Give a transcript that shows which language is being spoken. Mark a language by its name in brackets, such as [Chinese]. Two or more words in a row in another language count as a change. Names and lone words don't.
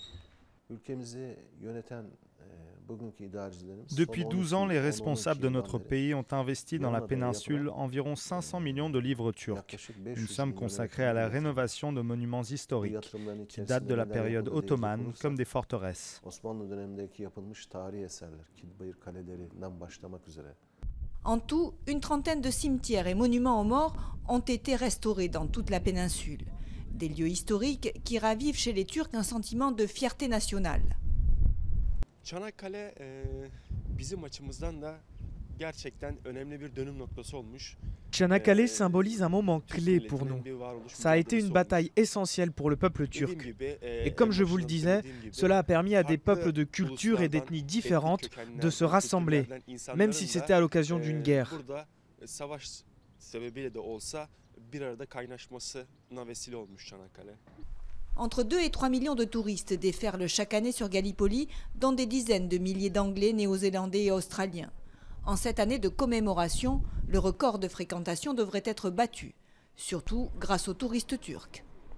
[French] Depuis 12 ans, les responsables de notre pays ont investi dans la péninsule environ 500 millions de livres turcs, une somme consacrée à la rénovation de monuments historiques qui datent de la période ottomane, comme des forteresses. En tout, une trentaine de cimetières et monuments aux morts ont été restaurés dans toute la péninsule. Des lieux historiques qui ravivent chez les Turcs un sentiment de fierté nationale. [Turkish] Çanakkale bizim açımızdan da gerçekten önemli bir dönüm noktası olmuş. [French] Çanakkale symbolise un moment clé pour nous. Ça a été une bataille essentielle pour le peuple turc. Et comme je vous le disais, cela a permis à des peuples de cultures et d'ethnies différentes de se rassembler, même si c'était à l'occasion d'une guerre. [Turkish] Savaş sebebiyle de olsa bir arada kaynaşmasına vesile olmuş Çanakkale. [French] Entre 2 et 3 millions de touristes déferlent chaque année sur Gallipoli, dont des dizaines de milliers d'Anglais, Néo-Zélandais et Australiens. En cette année de commémoration, le record de fréquentation devrait être battu, surtout grâce aux touristes turcs.